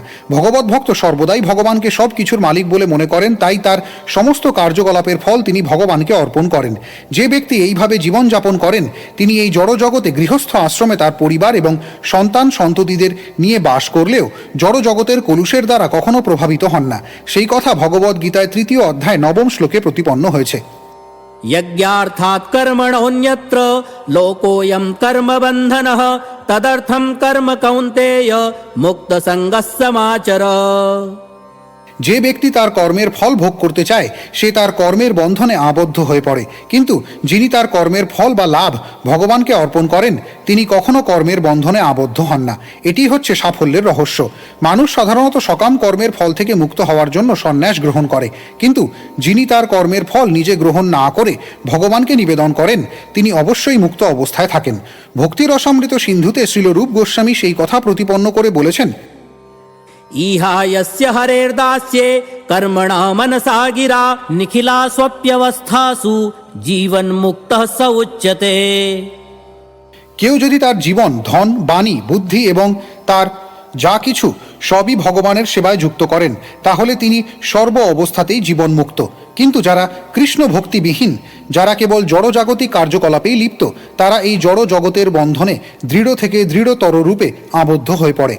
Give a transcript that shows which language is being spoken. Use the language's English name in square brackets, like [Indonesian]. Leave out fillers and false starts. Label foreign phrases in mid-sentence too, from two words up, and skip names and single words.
[Bangla] ভগবত ভক্ত সর্বদাই ভগবানকে সব কিছুর মালিক বলে মনে করেন, তাই তার সমস্ত কার্যকলাপের ফল তিনি ভগবানকে অর্পণ করেন। যে ব্যক্তি এইভাবে জীবনযাপন করেন তিনি এই জড় জগতে গৃহস্থ আশ্রমে তার পরিবার এবং সন্তান সন্ততিদের নিয়ে বাস করলেও জড় জগতের কলুষের দ্বারা কখনো প্রভাবিত হন না। সেই কথা ভগবদ্গীতায় ৩য় অধ্যায় ৯ম শ্লোকে প্রতিপন্ন হয়েছে। [Sanskrit] यज्ञार्थात् कर्मणोऽन्यत्र लोकोऽयं कर्मबन्धनः तदर्थं कर्म कौन्तेय मुक्तसङ्गः समाचर। [Bangla] যে ব্যক্তি তার কর্মের ফল ভোগ করতে চায় সে তার কর্মের বন্ধনে আবদ্ধ হয়ে পড়ে, কিন্তু যিনি তার কর্মের ফল বা লাভ ভগবানকে অর্পণ করেন তিনি কখনো কর্মের বন্ধনে আবদ্ধ হন না। এটি হচ্ছে সাফল্যের রহস্য। মানুষ সাধারণত সকাম কর্মের ফল থেকে মুক্ত হওয়ার জন্য সন্ন্যাস গ্রহণ করে, কিন্তু যিনি তার কর্মের ফল নিজে গ্রহণ না করে ভগবানকে নিবেদন করেন তিনি অবশ্যই মুক্ত অবস্থায় থাকেন। ভক্তি রসামৃত সিন্ধুতে শ্রীল রূপ গোস্বামী সেই কথা প্রতিপন্ন করে বলেছেন, [Sanskrit] ईहायस्य हरेर्दास्ये कर्मणा मनसा गिरा निखिला स्वप्यवस्थासु जीवन्मुक्तः स उच्यते। [Bangla] কেউ যদি তার জীবন, ধন, বাণী, বুদ্ধি এবং তার যা কিছু সবই ভগবানের সেবায় যুক্ত করেন তাহলে তিনি সর্ব অবস্থাতেই জীবনমুক্ত। কিন্তু যারা কৃষ্ণ ভক্তিবিহীন, যারা কেবল জড়জাগতিক কার্যকলাপেই লিপ্ত, তারা এই জড় জগতের বন্ধনে দৃঢ় থেকে দৃঢ়তর রূপে আবদ্ধ হয়ে পড়ে।